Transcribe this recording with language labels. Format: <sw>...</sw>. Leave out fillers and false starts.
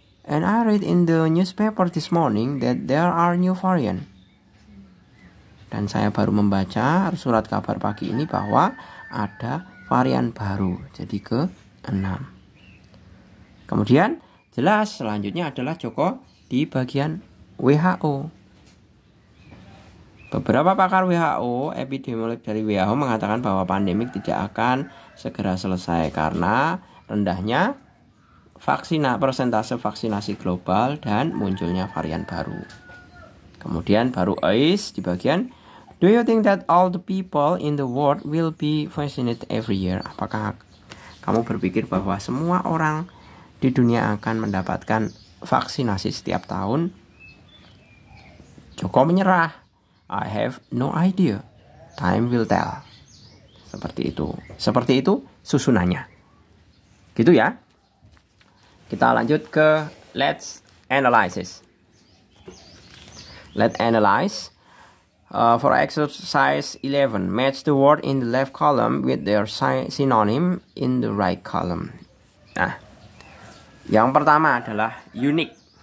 <en>And I read in the newspaper this morning that there are new variant.</en> <id>Dan saya baru membaca surat kabar pagi ini bahwa ada varian baru. Jadi ke 6. Kemudian jelas selanjutnya adalah Joko di bagian WHO. Beberapa pakar WHO, epidemiolog dari WHO mengatakan bahwa pandemik tidak akan segera selesai karena rendahnya persentase vaksinasi global dan munculnya varian baru. Kemudian baru Ais di bagian,</id> <en>do you think that all the people in the world will be vaccinated every year?</en> <id>Apakah kamu berpikir bahwa semua orang di dunia akan mendapatkan vaksinasi setiap tahun? Joko menyerah.</id> <en>I have no idea. Time will tell.</en> <id>Seperti itu. Seperti itu susunannya. Gitu ya. Kita lanjut ke</id> <en>let's analyze. Let's analyze. For exercise 11, match the word in the left column with their synonym in the right column.</en> <id>Nah, yang pertama adalah unique.</id>